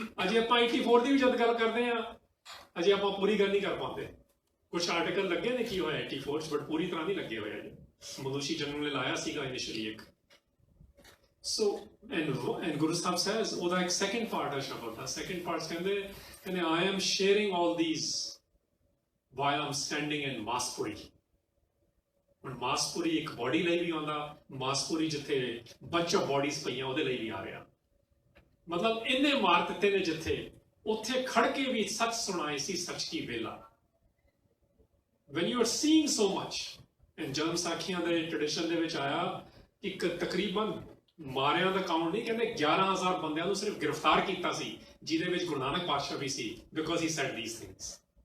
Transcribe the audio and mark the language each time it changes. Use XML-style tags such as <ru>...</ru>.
<pa>ਅਜੇ ਆਪਾਂ 84 ਦੀ ਵੀ ਜਦ ਗੱਲ ਕਰਦੇ ਹਾਂ, ਅਜੇ ਆਪਾਂ ਪੂਰੀ ਗੱਲ ਨਹੀਂ ਕਰ ਪਾਉਂਦੇ। ਕੁਛ ਆਰਟੀਕਲ ਲੱਗੇ ਨੇ ਕੀ ਹੋਇਆ 84 'ਚ, ਬਟ ਪੂਰੀ ਤਰ੍ਹਾਂ ਨਹੀਂ ਲੱਗੇ ਹੋਏ ਅਜੇ। ਮਨੂਸ਼ੀ ਜਨਮ ਨੇ ਲਾਇਆ ਸੀਗਾ ਇਨੀਸ਼ੀਅਲੀ ਇੱਕ।</pa> <en>so and Guru Sahib says,</en> <pa>ਉਹਦਾ ਇੱਕ ਸੈਕਿੰਡ ਪਾਰਟ ਹੈ ਸ਼ਬਦ ਦਾ। ਸੈਕਿੰਡ ਪਾਰਟ ਕਹਿੰਦੇ</pa> <en>I am sharing all these while I'm standing in Maspuri.</en> <pa>ਹੁਣ ਮਾਸਪੁਰੀ ਇੱਕ ਬੋਡੀ ਲਈ ਵੀ ਆਉਂਦਾ, ਮਾਸਪੁਰੀ ਜਿੱਥੇ</pa> <en>bunch of bodies</en> <pa>ਪਈਆਂ ਉਹਦੇ ਲਈ ਵੀ ਆ ਰਿਹਾ। ਮਤਲਬ ਇੰਨੇ ਮਾਰ ਦਿੱਤੇ ਨੇ ਜਿੱਥੇ, ਉੱਥੇ ਖੜ ਕੇ ਵੀ ਸੱਚ ਸੁਣਾਈ ਸੀ ਸੱਚ ਕੀ ਵੇਲਾ।</pa> <en>When you are seeing so much, and</en> <pa>ਜਨਮ ਸਾਖੀਆਂ ਦੇ ਟ੍ਰੈਡੀਸ਼ਨ ਦੇ ਵਿੱਚ ਆਇਆ ਕਿ ਤਕਰੀਬਨ ਮਾਰਿਆਂ ਦਾ ਕਾਊਂਟ ਨਹੀਂ, ਕਹਿੰਦੇ 11,000 ਬੰਦਿਆਂ ਨੂੰ ਸਿਰਫ ਗ੍ਰਿਫਤਾਰ ਕੀਤਾ ਸੀ, ਜਿਹਦੇ ਵਿੱਚ ਗੁਰੂ ਨਾਨਕ ਪਾਤਸ਼ਾਹ ਵੀ ਸੀ,</pa> <en>Because he said these things.</en>